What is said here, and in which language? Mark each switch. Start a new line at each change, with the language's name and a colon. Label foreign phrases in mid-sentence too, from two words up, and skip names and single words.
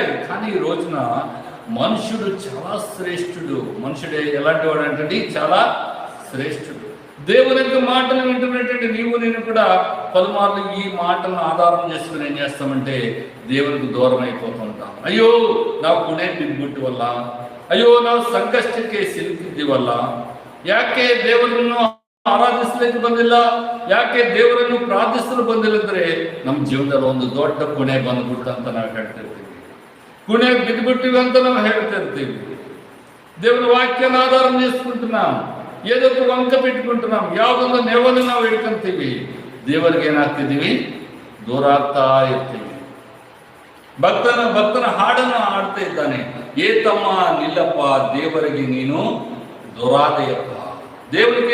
Telugu: కానీ ఈ రోజున మనుషుడు చాలా శ్రేష్ఠుడు. మనుషుడే ఎలాంటి వాడు అంటే చాలా శ్రేష్ఠుడు. దేవుని యొక్క మాటలు వింటున్నటువంటి నీవు నేను కూడా పలుమార్లు ఈ మాటలను ఆధారం చేసుకుని ఏం చేస్తామంటే దేవునికి దూరం అయిపోతుంటాం. అయ్యో నా పుణే
Kannada: ಬಿದ್ಬಿಟ್ಟು ವಲ್ಲ, ಅಯ್ಯೋ ನಾವು ಸಂಕಷ್ಟಕ್ಕೆ ಸಿಲುಕಿದ್ದೀವಲ್ಲ, ಯಾಕೆ ದೇವರನ್ನು ಆರಾಧಿಸಲಿಕ್ಕೆ ಬಂದಿಲ್ಲ, ಯಾಕೆ ದೇವರನ್ನು ಪ್ರಾರ್ಥಿಸಲು ಬಂದಿಲ್ಲ ಅಂದ್ರೆ ನಮ್ಮ ಜೀವನದಲ್ಲಿ ಒಂದು ದೊಡ್ಡ ಪುಣೆ ಬಂದ್ಬಿಟ್ಟು ಅಂತ ನಾವು ಹೇಳ್ತಿರ್ತೀವಿ. ಪುಣೆ ಬಿದ್ದುಬಿಟ್ಟಿವಿ ಅಂತ ನಾವು ಹೇಳ್ತಿರ್ತೀವಿ.
Telugu: దేవుని వాక్యాన్ని ఆధారం చేసుకుంటున్నాం, ఏదో ఒక వంక పెట్టుకుంటున్నాం,
Kannada: ಯಾವುದೊಂದು ನೆವವನ್ನು ನಾವು ಹಿಡ್ಕೊಂತೀವಿ. ದೇವರಿಗೆ ಏನಾಗ್ತಿದ್ದೀವಿ, ದೂರ ಆಗ್ತಾ ಇರ್ತೀವಿ. ಭಕ್ತನ ಹಾಡನ್ನು ಹಾಡ್ತಾ ಇದ್ದಾನೆ, ಏ ತಮ್ಮ ನಿಲ್ಲಪ್ಪ ದೇವರಿಗೆ ನೀನು ದೂರಾದೆಯಪ್ಪ.
Telugu: దేవునికి